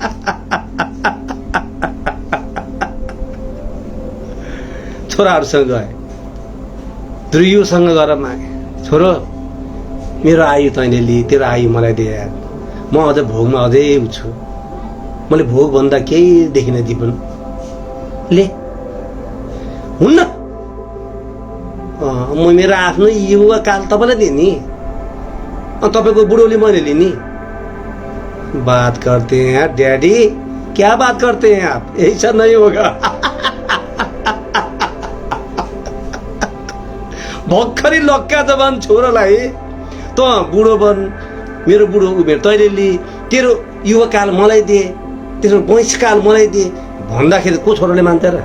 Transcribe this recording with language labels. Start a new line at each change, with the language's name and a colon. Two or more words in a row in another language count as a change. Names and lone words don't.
Nepali: छोराहरूसँग गए, ध्रुवसँग गएर मागे, छोरो मेरो आयु तैँले लि, तेरो आयु मलाई दिए, म अझ भोगमा अझै छु, मैले भोग भन्दा केही देखिन जीवन। ले हुन्न, म मेरो आफ्नो युवा काल तपाईँलाई दिएँ नि, तपाईँको बुढोले मैले लिनी।
Hindi: बात करते हैं डैडी, क्या बात करते हैं आप, ऐसा नहीं होगा।
Nepali: भर्खरै लक्का जवान छोरालाई त बुढो बन, मेरो बुढो उमेर तैँले लि, तेरो युवा काल मलाई दिए, तेरो वयसकाल मलाई दिए भन्दाखेरि को छोराले मान्छ र?